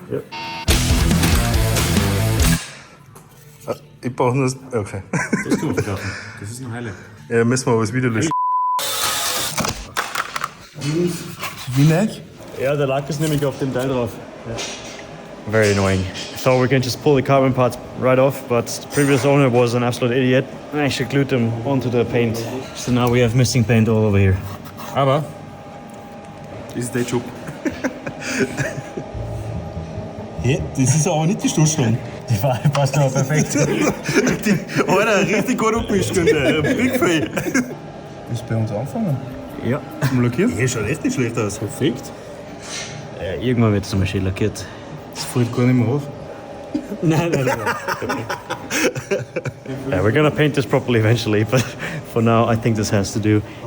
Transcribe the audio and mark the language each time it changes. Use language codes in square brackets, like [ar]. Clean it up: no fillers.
[de] Ja. Ich brauche nur das. Okay. Das kann man verkaufen. Das ist ein Highlight. Ja, müssen wir aber das Video löschen. Wie nicht? Ja, der Lack ist nämlich auf dem Teil drauf. [en] Ja. Very annoying. I thought we can just pull the carbon parts right off, but the previous owner was an absolute idiot and actually glued them onto the paint. So now we have missing paint all over here. [de] Aber Das ist der Job. Hä? Das ist aber nicht die Stoßstange. die Farbe passt aber perfekt. Alter, richtig gut abgemischt, [en] Big Fail. [de] Willst du bei uns anfangen? Ja. Zum Lackieren? Ja, schaut echt nicht schlecht aus. Perfekt. Irgendwann wird es nochmal schön lackiert. Das fällt gar nicht mehr auf. Nein. [en] Yeah, we're gonna paint this properly eventually, but for now I think this has to do.